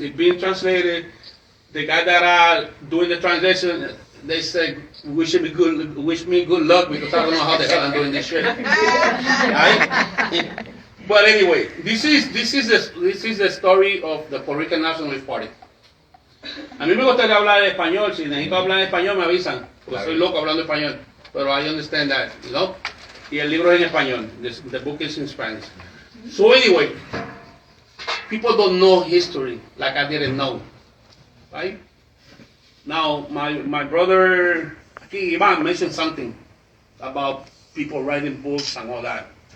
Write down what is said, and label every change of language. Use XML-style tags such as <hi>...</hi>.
<en>It's being translated. The guy that are doing the translation, they say, wish me good luck, because I don't know how the hell I'm doing this shit. Right? But anyway, this is the story of the Puerto Rican Nationalist Party.</en> <es>A mí me gustaría hablar español. Si necesito hablar en español, me avisan, porque soy loco hablando español. Pero</es> <en>I understand that,</en> <es>Y el libro es en español.</es> <en>The book is in Spanish. So anyway, people don't know history like I didn't know. Right? Now, my brother, aquí Ivan, mentioned something about people writing books and all that.</en>